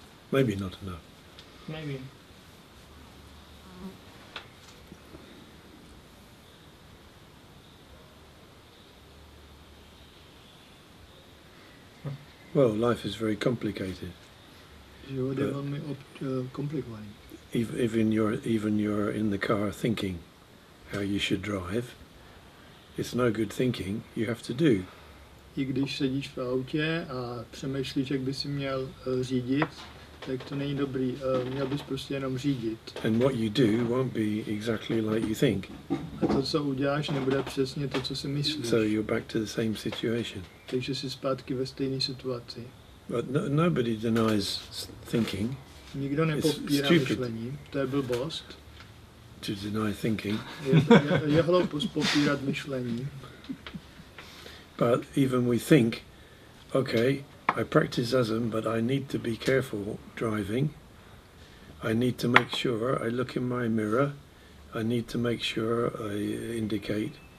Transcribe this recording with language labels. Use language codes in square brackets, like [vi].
[en] Maybe not enough. Maybe. Well, life is very complicated. [cs] Život je velmi komplikovaný. [en] Even you're in the car thinking how you should drive. It's no good thinking. You have to do. [cs] I když sedíš v autě a přemýšlíš, jak bys si měl řídit, tak to není dobrý. Měl bys prostě jenom řídit. [en] And what you do won't be exactly like you think. [cs] A to, co uděláš, nebude přesně to, co si myslíš. [en] So you're back to the same situation. [cs] Takže jsi zpátky ve stejné situaci. [en] But nobody denies thinking. [cs] Nikdo nepopírá myšlení, to je blbost. [en] To deny thinking. [cs] Je hloupost popírat myšlení. [en] But even we think, okay, I practice zazen, but I need to be careful driving. I need to make sure I look in my mirror. I need to make sure I indicate.